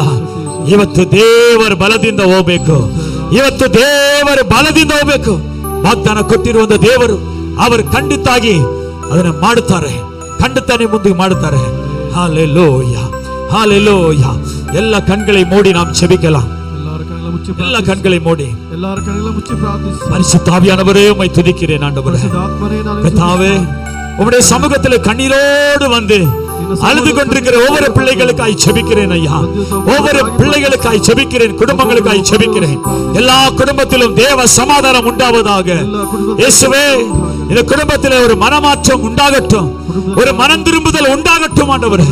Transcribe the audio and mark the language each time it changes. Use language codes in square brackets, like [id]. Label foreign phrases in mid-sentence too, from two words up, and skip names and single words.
[kn] ಇವತ್ತು ದೇವರ ಬಲದಿಂದ ಹೋಗ್ಬೇಕು, ಇವತ್ತು ದೇವರ ಬಲದಿಂದ ಹೋಗ್ಬೇಕು. ವಾಗ್ದಾನ ಕೊಟ್ಟಿರುವಂತ ದೇವರು ಅವರು ಖಂಡಿತಾಗಿ ಅದನ್ನು ಮಾಡುತ್ತಾರೆ, ಖಂಡಿತಾನೆ ಮುಂದೆ ಮಾಡುತ್ತಾರೆ. [ta] ಹಾಲೆಲೂಯ, ಹಾಲೆಲೂಯ. எல்ல கண்களை மூடி நாம் ஜெபிக்கலாம். எல்ல கண்களை மூடி பரிசுத்த ஆவியானவரே உம்மை துதிக்கிறேன் ஆண்டவரே. கர்த்தாவே, உம்முடைய சமூகத்தில் கண்ணீரோடு வந்து அழுது கொண்டிருக்கிற ஒவ்வொரு பிள்ளைகளுக்காய் ஜெபிக்கிறேன் ஐயா. ஒவ்வொரு பிள்ளைகளுக்காய் ஜெபிக்கிறேன், குடும்பங்களுக்காய் ஜெபிக்கிறேன். எல்லா குடும்பத்திலும் தேவ சமாதானம் உண்டாவதாக. இயேசுவே, இந்த குடும்பத்தில் ஒரு மனமாற்றம் உண்டாகட்டும், ஒரு மனம் திரும்புதல் உண்டாகட்டும் ஆண்டவரே.